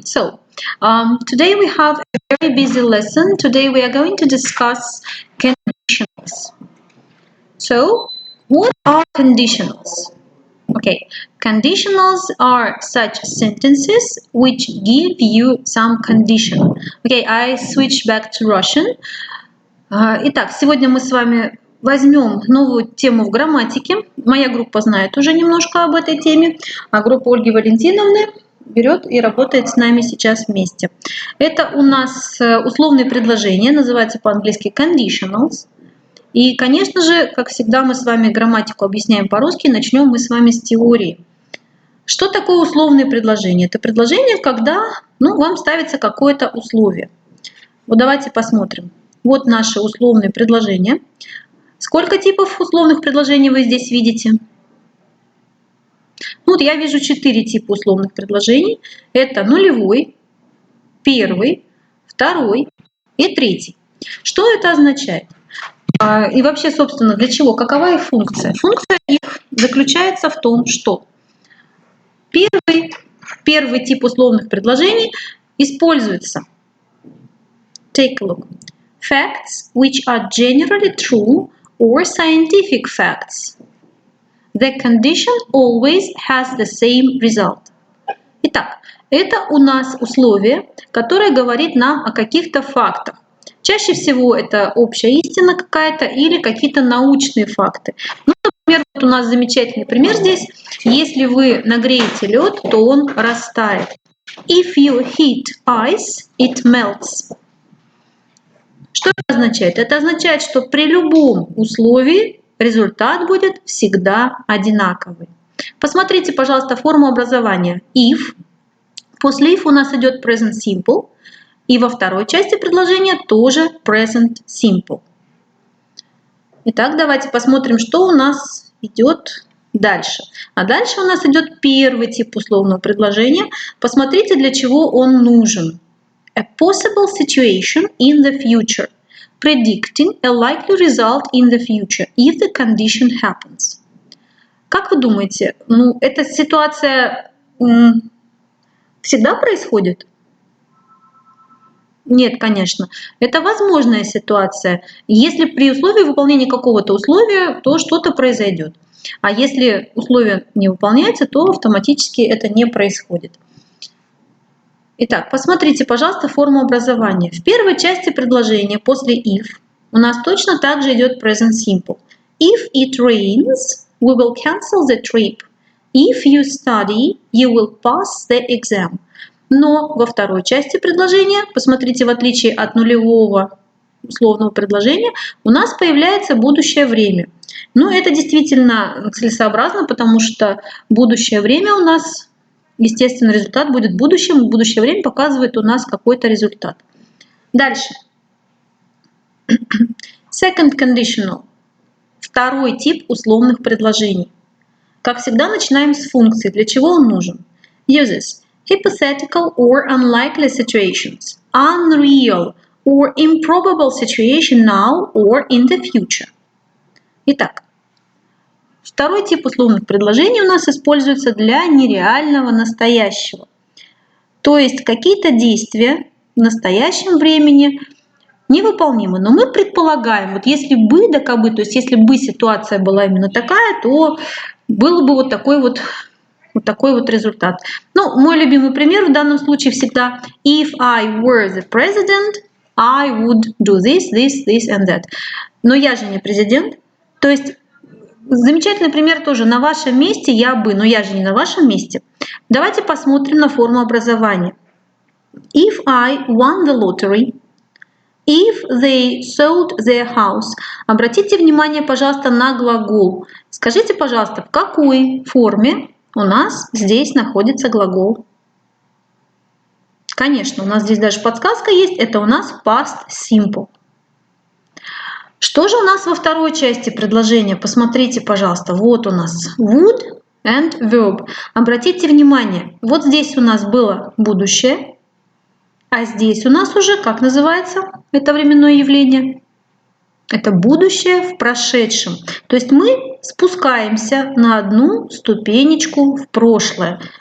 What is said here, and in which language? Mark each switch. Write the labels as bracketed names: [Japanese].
[English] Today we have a very busy lesson. Today we are going to discuss conditionals. So, what are conditionals? Okay, conditionals are such sentences which give you some condition. Okay, I switch back to Russian. [Russian] Итак, сегодня мы с вами возьмем новую тему в грамматике. Моя группа знает уже немножко об этой теме, а группа Ольги Валентиновны берет и работает с нами сейчас вместе. Это у нас условные предложения, называется по-английски conditionals. И, конечно же, как всегда, мы с вами грамматику объясняем по-русски. Начнем мы с вами с теории. Что такое условные предложения? Это предложение, когда вам ставится какое-то условие. Вот давайте посмотрим. Вот наши условные предложения. Сколько типов условных предложений вы здесь видите? Вот я вижу 4 типа условных предложений. Это нулевой, первый, второй и третий. Что это означает? И вообще, собственно, для чего? Какова их функция? Функция их заключается в том, что первый тип условных предложений используется. [English] Take a look. Facts which are generally true or scientific facts. The condition always has the same result. [Russian] Итак, это у нас условие, которое говорит нам о каких-то фактах. Чаще всего это общая истина какая-то или какие-то научные факты. Например, вот у нас замечательный пример здесь. Если вы нагреете лед, то он растает. [English] If you heat ice, it melts. [Russian] Что это означает? Это означает, что при любом условии результат будет всегда одинаковый. Посмотрите, пожалуйста, форму образования. If. После if у нас идет present simple. И во второй части предложения тоже present simple. Итак, давайте посмотрим, что у нас идет дальше. А дальше у нас идет первый тип условного предложения. Посмотрите, для чего он нужен. [English] A possible situation in the future, predicting a likely result in the future if the condition happens. [Russian] Как вы думаете, эта ситуация всегда происходит? Нет, конечно. Это возможная ситуация. Если при условии выполнения какого-то условия, то что-то произойдет. А если условие не выполняется, то автоматически это не происходит. Итак, посмотрите, пожалуйста, форму образования. В первой части предложения после if у нас точно так же идет present simple. [English] If it rains, we will cancel the trip. If you study, you will pass the exam. [Russian] Но во второй части предложения, посмотрите, в отличие от нулевого условного предложения, у нас появляется будущее время. Это действительно целесообразно, потому что будущее время у нас, естественно, результат будет в будущем. Будущее время показывает у нас какой-то результат. Дальше. [English] Second conditional. [Russian] Второй тип условных предложений. Как всегда, начинаем с функции. Для чего он нужен? [English] Uses hypothetical or unlikely situations, unreal or improbable situation now or in the future. [Russian] Итак, второй тип условных предложений у нас используется для нереального настоящего. То есть какие-то действия в настоящем времени невыполнимы. Но мы предполагаем, вот если бы, да кабы, то есть если бы ситуация была именно такая, то было бы вот такой вот результат. Мой любимый пример в данном случае всегда [English] if I were the president, I would do this, this, this and that. [Russian] Но я же не президент. То есть замечательный пример тоже. На вашем месте я бы, но я же не на вашем месте. Давайте посмотрим на форму образования. [English] If I won the lottery, if they sold their house. [Russian] Обратите внимание, пожалуйста, на глагол. Скажите, пожалуйста, в какой форме у нас здесь находится глагол? Конечно, у нас здесь даже подсказка есть. Это у нас past simple. Что же у нас во второй части предложения? Посмотрите, пожалуйста. Вот у нас [English] would and verb. [Russian] Обратите внимание. Вот здесь у нас было будущее. А здесь у нас уже, как называется это временное явление? Это будущее в прошедшем. То есть мы спускаемся на одну ступенечку в прошлое.